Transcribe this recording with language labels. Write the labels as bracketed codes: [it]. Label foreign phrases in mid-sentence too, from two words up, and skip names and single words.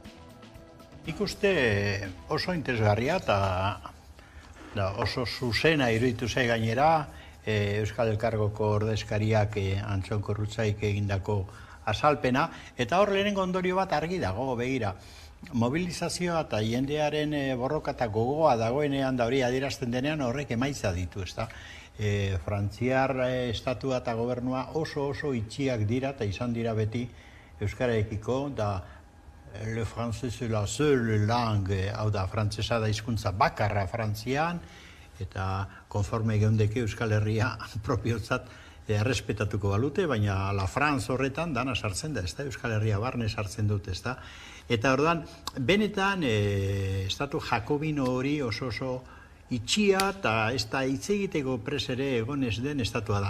[eu] Ikuste oso interesgarria eta oso zuzena iruditu zai gainera, Euskal Elkargoko ordezkariak Antxon Korrutzaik egindako azalpena, eta hor lehenengo ondorio bat argi dago, begira. Mobilizazioa eta jendearen borroka eta gogoa dagoenean da hori adierazten denean horrek emaitza ditu, ezta? Frantziar estatua eta gobernua oso itxiak dira eta izan dira beti euskararekiko, da [fr] le français c'est la seule langue, [eu] hau da, frantsesa da hizkuntza bakarra Frantzian, eta konforme geundeke Euskal Herria propiotzat errespetatuko balute, baina la France horretan dana sartzen da, ezta? Euskal Herria barne sartzen dut, ezta? Eta orduan, benetan, estatu jakobino hori oso itxia eta ez da hitz egiteko pres ere egon ez den estatua da.